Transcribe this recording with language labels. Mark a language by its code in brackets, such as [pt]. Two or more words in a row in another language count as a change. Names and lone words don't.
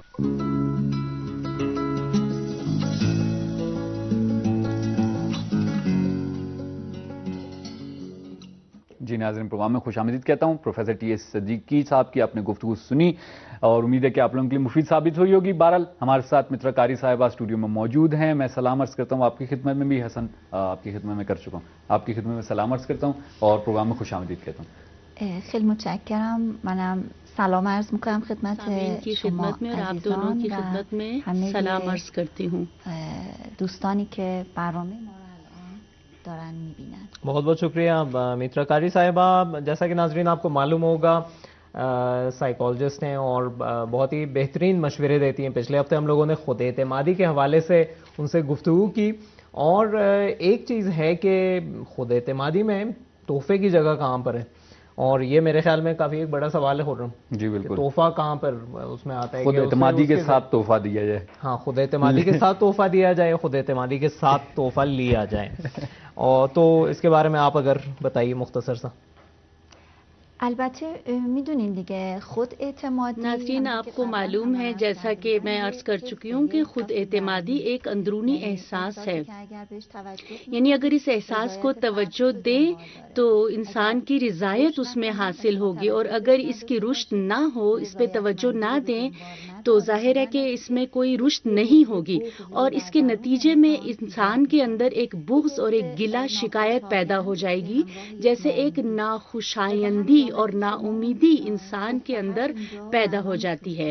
[ur] جی ناظرین، پروگرام میں خوش آمدید کہتا ہوں. پروفیسر ٹی ایس صدیقی صاحب کی آپ نے گفتگو سنی اور امید ہے کہ آپ لوگوں کے لیے مفید ثابت ہوئی ہوگی. بہرحال ہمارے ساتھ مترا قاری صاحبہ اسٹوڈیو میں موجود ہیں. میں سلام عرض کرتا ہوں آپ کی خدمت میں بھی. حسن آپ کی خدمت میں کر چکا ہوں، آپ کی خدمت میں سلام عرض کرتا ہوں اور پروگرام میں خوش آمدید کہتا ہوں. [fa] خیلی متشکرم. منم سلام عرض میکنم خدمت [ur] کی خدمت میں اور آپ دونوں کی خدمت میں سلام عرض کرتی ہوں. [fa] دوستانی که برنامه ما دارن میبینن. [ur] بہت بہت شکریہ مترا قاری صاحبہ. جیسا کہ ناظرین آپ کو معلوم ہوگا سائیکالوجسٹ ہیں اور بہت ہی بہترین مشورے دیتی ہیں. پچھلے ہفتے ہم لوگوں نے خود اعتمادی کے حوالے سے ان سے گفتگو کی اور ایک چیز ہے کہ خود اعتمادی میں تحفے کی جگہ کہاں پر ہے، اور یہ میرے خیال میں کافی ایک بڑا سوال ہے. خرم جی بالکل، تحفہ کہاں پر اس میں آتا ہے؟ خود اعتمادی کے ساتھ تحفہ دیا جائے. ہاں، خود اعتمادی کے ساتھ تحفہ دیا جائے، خود اعتمادی کے ساتھ تحفہ لیا جائے. اور تو اس کے بارے میں آپ اگر بتائیے مختصر سا. [fa] البته میدونین دیگه خود اعتمادی. [ur] ناظرین آپ کو معلوم ہے جیسا کہ میں عرض کر چکی ہوں کہ خود اعتمادی ایک اندرونی احساس ہے، یعنی اگر اس احساس کو توجہ دیں تو انسان کی رضایت اس میں حاصل ہوگی، اور اگر اس کی رشد نہ ہو، اس پہ توجہ نہ دیں تو ظاہر ہے کہ اس میں کوئی رشد نہیں ہوگی، اور اس کے نتیجے میں انسان کے اندر ایک بغض اور ایک گلہ شکایت پیدا ہو جائے گی، جیسے ایک ناخوشایندی اور نا امیدی انسان کے اندر پیدا ہو جاتی ہے.